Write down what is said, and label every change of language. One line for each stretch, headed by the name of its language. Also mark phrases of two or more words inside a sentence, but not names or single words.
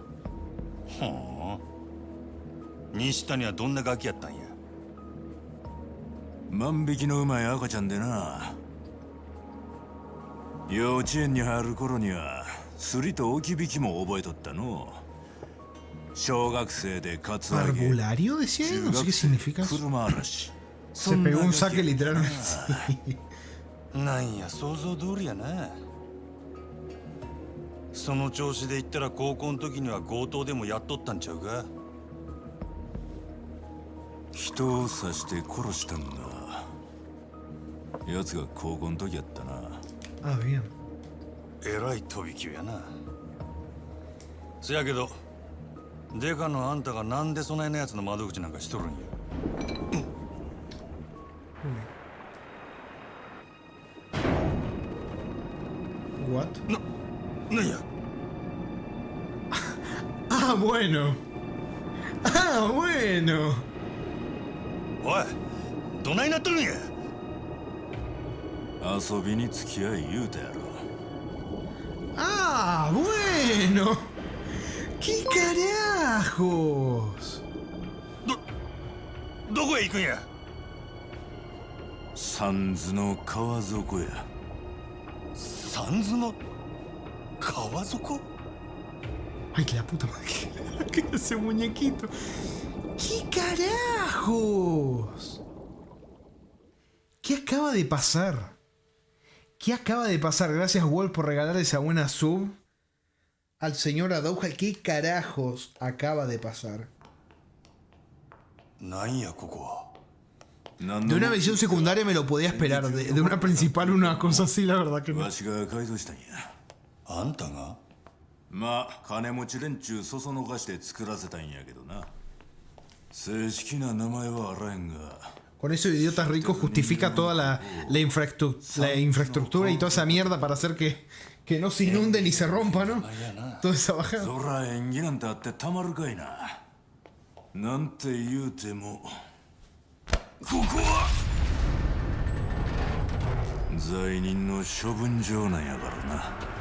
Japanese: ほう。西谷はどんなガキやったんや？万引きのうまい赤ちゃんでな。幼稚園に入る頃にはすりと置き引きも覚えとったの。小学生でカツアゲ、
Spanish: Parvulario decía él, no sé qué significa eso.
Japanese: 車嵐。
Spanish: Se pegó un saque literalmente.
Japanese: なんや想像通りやな。その調子で言ったら高校の時には強盗でもやっとったんちゃうか？人を刺して殺したんだ。奴が高校の時やったな。
Spanish: Ah, bien.
Japanese: えらい飛び級やな。そやけどデカのあんたがなんでそないなやつの窓口なんかしとるんや。 What? なんや。
Spanish: Ah, bueno. Ah, bueno.
Japanese: おい、どないなっとるんや。遊びに付き合い言うたやろ。
Spanish: Ah, bueno. ¿Qué carajos?
Japanese: どこへ行くんや。三途の川底や。三途の川底？
Spanish: Ay, que la puta madre. Que ese muñequito. ¿Qué carajos? ¿Qué acaba de pasar? ¿Qué acaba de pasar? Gracias, Wolf, por regalar esa buena sub al señor Adouja. ¿Qué carajos acaba de pasar?
Japanese: なんやここは。
Spanish: De una visión secundaria me lo podía esperar. De una principal, una cosa así, la verdad que no.
Japanese: わしが改造したんや。あんたが？まあ、金持ち連中そそのかして作らせたんやけどな。正式な名前はあらへんが。
Spanish: Con esos idiotas ricos justifica toda la infraestructura y toda esa mierda para hacer que no se inunde ni se rompa, ¿no? Toda esa bajada.
Japanese: そら縁起なんてあってたまるかいな。なんて言うても、ここは罪人の処分場なんやからな。